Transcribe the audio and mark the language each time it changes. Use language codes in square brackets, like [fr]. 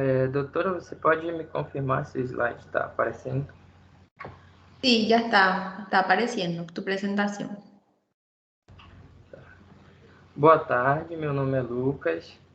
[pt] Doutora, você pode me confirmar se o slide está aparecendo? [es] Sí, ya está apareciendo tu presentación. [pt] Boa tarde, meu nome é Lucas.